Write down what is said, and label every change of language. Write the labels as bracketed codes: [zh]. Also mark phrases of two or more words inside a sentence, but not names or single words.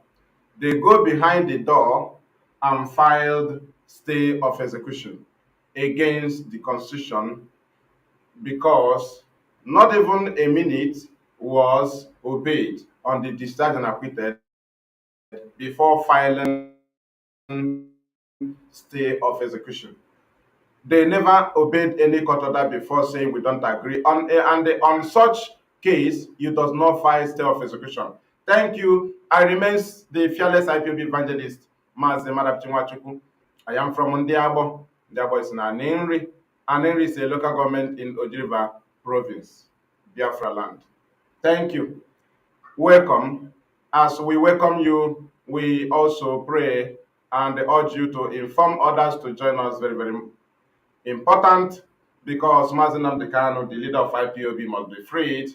[en] They go behind the door and filed stay of execution against the Constitution because not even a minute was obeyed on the discharged and acquitted before filing stay of execution. They never obeyed any court order before saying we don't agree. On such case, you does not file stay of execution. Thank you. I remain the fearless IPOB evangelist, Mazi Nwachukwu. I am from Ndiabo. Ndiabo is na Ninri. and Henry is a local government in Ojiriba province, Biafra land. Thank you. Welcome. As we welcome you, we also pray and urge you to inform others to join us. Very, very important, because Mazi Nnamdi Kanu, the leader of IPOB, must be freed.